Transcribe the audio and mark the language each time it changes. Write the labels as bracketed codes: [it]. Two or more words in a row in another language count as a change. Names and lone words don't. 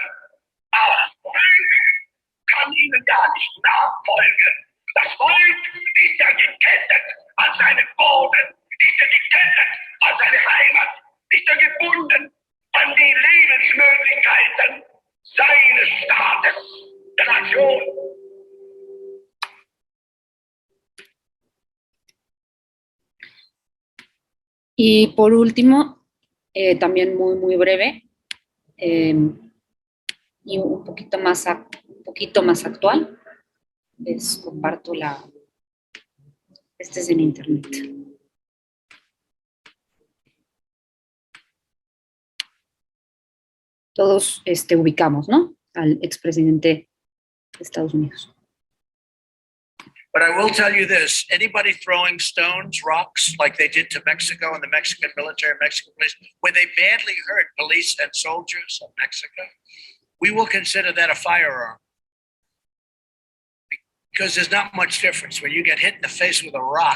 [de] Aber das Volk kann ihnen ja nicht nachfolgen. Das Volk ist ja gekettet an seinen Boden, ist ja gekettet an seine Heimat, ist ja gebunden an die Lebensmöglichkeiten [es] partes de la acción. Y por último, también muy breve, y un poquito más actual, les comparto este es en internet. Todos ubicamos, ¿no? Al expresidente de Estados Unidos. [en] But I will tell you this, anybody throwing stones, rocks, like they did to Mexico and the Mexican military, Mexican police, where they badly hurt police and soldiers of Mexico, we will consider that a firearm. Because there's not much difference when you get hit in the face with a rock.